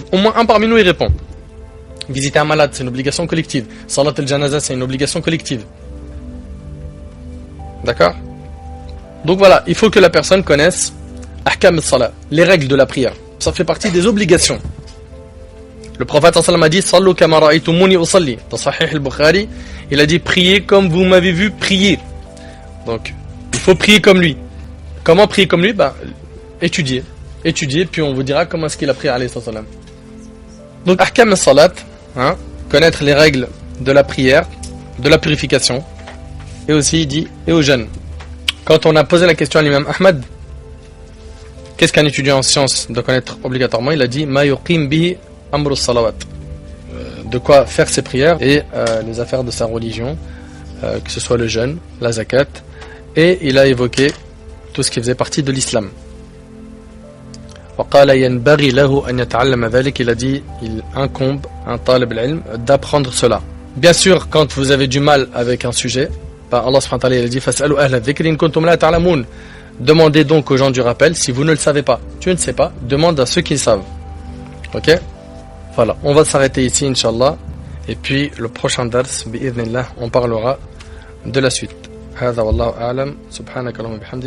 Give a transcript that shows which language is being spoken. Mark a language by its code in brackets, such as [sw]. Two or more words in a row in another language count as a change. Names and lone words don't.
[fr] Au moins un parmi nous il répond. Visiter un malade c'est une obligation collective. [ar] صلاة الجنازة [fr] c'est une obligation collective. D'accord? Donc voilà, il faut que la personne connaisse [ar] أحكام الصلاة, [fr] les règles de la prière. Ça fait partie des obligations. Le prophète [ar] صلى الله عليه وسلم [fr] a dit [ar] صلوا كما رأيتموني أصلي. [fr] Dans Sahih al-Bukhari, il a dit priez comme vous m'avez vu prier. Donc il faut prier comme lui. Comment prier comme lui? Étudier, puis on vous dira comment est-ce qu'il a prié [ar] عليه السلام. [fr] Donc [ar] أحكام الصلاة, [fr] connaître les règles de la prière, de la purification, et aussi il dit et au jeûne. Quand on a posé la question à l'imam Ahmad, qu'est-ce qu'un étudiant en sciences doit connaître obligatoirement? Il a dit [ar] ما يقيم به أمر صلوات, [fr] de quoi faire ses prières et les affaires de sa religion, que ce soit le jeûne, la zakat, et il a évoqué tout ce qui faisait partie de l'islam. Il a dit il incombe un [ar] طالب العلم [fr] d'apprendre cela. Bien sûr, quand vous avez du mal avec un sujet, [ar] الله سبحانه وتعالى [fr] a dit [ar] فاسألوا أهل الذكر إن كنتم لا تعلمون. [fr] Demandez donc aux gens du rappel si vous ne le savez pas. Tu ne sais pas, demande à ceux qui le savent. Ok? Voilà, on va s'arrêter ici Inch'Allah. Et puis le prochain dars, bi'idhnillah, on parlera de la suite. [ar] هذا والله أعلم سبحانك اللهم وبحمدك